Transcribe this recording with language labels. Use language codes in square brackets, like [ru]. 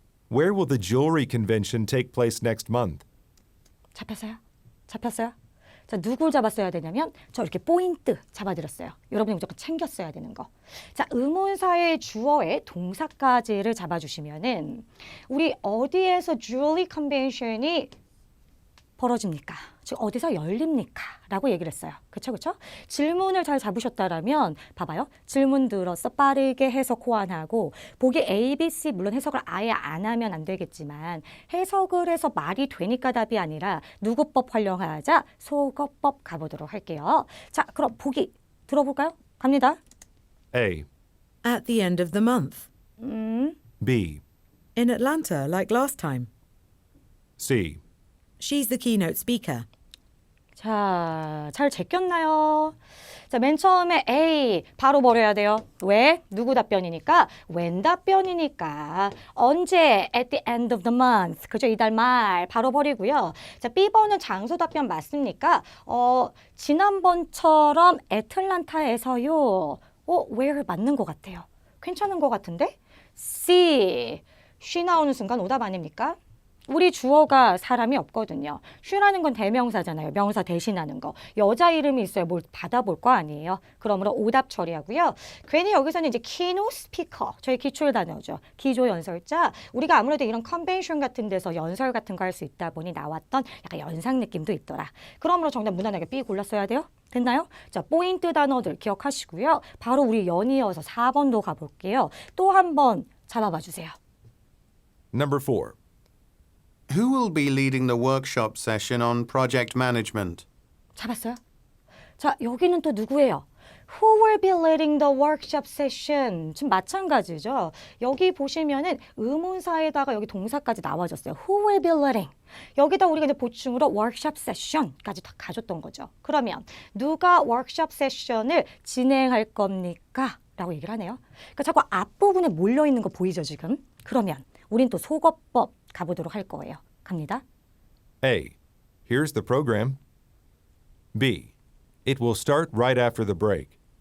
[en] Where will the jewelry convention take place next month? [ko] 잡혔어요? 잡혔어요? 자, 누굴 잡았어야 되냐면 저 이렇게 포인트 잡아드렸어요. 여러분이 무조건 챙겼어야 되는 거. 자, 의문사의 주어에 동사까지를 잡아주시면은 우리 어디에서 jewelry convention이 벌어집니까? 즉 어디서 열립니까? 라고 얘기를 했어요. 그쵸, 그쵸? 질문을 잘 잡으셨다라면 봐봐요. 질문 들어서 빠르게 해석 호환하고 보기 A, B, C 물론 해석을 아예 안 하면 안 되겠지만 해석을 해서 말이 되니까 답이 아니라 누구법 활용하자 속어법 가보도록 할게요. 자, 그럼 보기 들어볼까요? 갑니다. [en] A. At the end of the month. B. In Atlanta, like last time. C. She's the keynote speaker. [ko] 자, 잘 제꼈나요? 자, 맨 처음에 A 바로 버려야 돼요. 왜? 누구 답변이니까? when 답변이니까. 언제? [en] at the end of the month. [ko] 그죠? 이달 말 바로 버리고요. 자, B번은 장소 답변 맞습니까? 지난번처럼 애틀란타에서요. where 맞는 것 같아요. 괜찮은 것 같은데? C. she 나오는 순간 오답 아닙니까? 우리 주어가 사람이 없거든요. she라는 건 대명사잖아요. 명사 대신하는 거. 여자 이름이 있어야 뭘 받아볼 거 아니에요. 그러므로 오답 처리하고요. 괜히 여기서는 이제 keynote speaker, 저희 기출 단어죠. 기조 연설자. 우리가 아무래도 이런 컨벤션 같은 데서 연설 같은 거 할 수 있다 보니 나왔던 약간 연상 느낌도 있더라. 그러므로 정답 무난하게 B 골랐어야 돼요. 됐나요? 자, 포인트 단어들 기억하시고요. 바로 우리 연이어서 4번도 가볼게요. 또 한 번 잡아봐 주세요. [en] Number 4. Who will be leading the workshop session on project management? [ko] 잡았어요? 자, 여기는 또 누구예요? [en] Who will be leading the workshop session? [ko] 지금 마찬가지죠. 여기 보시면은 의문사에다가 여기 동사까지 나와줬어요. [en] Who will be leading? [ko] 여기다 우리가 이제 보충으로 workshop session까지 다 가졌던 거죠. 그러면 누가 workshop session을 진행할 겁니까? 라고 얘기를 하네요. 그러니까 자꾸 앞부분에 몰려있는 거 보이죠, 지금? 그러면 우린 또 속어법 가보도록 할 거예요. 갑니다. [en] A. Here's the program. B. It will start right after the break.